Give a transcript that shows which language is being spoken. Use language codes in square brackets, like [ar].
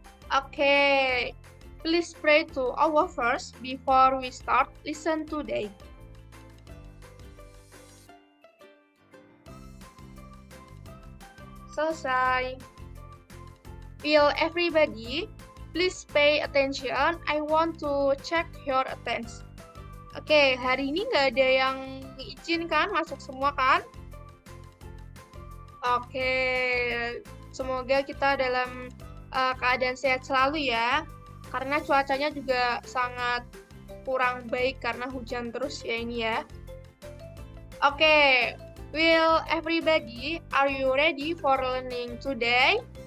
[en] Okay, please pray to Allah first before we start listen today. [id] Selesai. [en] Will everybody please pay attention? I want to check your attendance. [id] Oke, hari ini nggak ada yang izin kan? Masuk semua kan? Oke, semoga kita dalam keadaan sehat selalu ya. Karena cuacanya juga sangat kurang baik karena hujan terus ya ini ya. [en] Oke, will everybody, are you ready for learning today?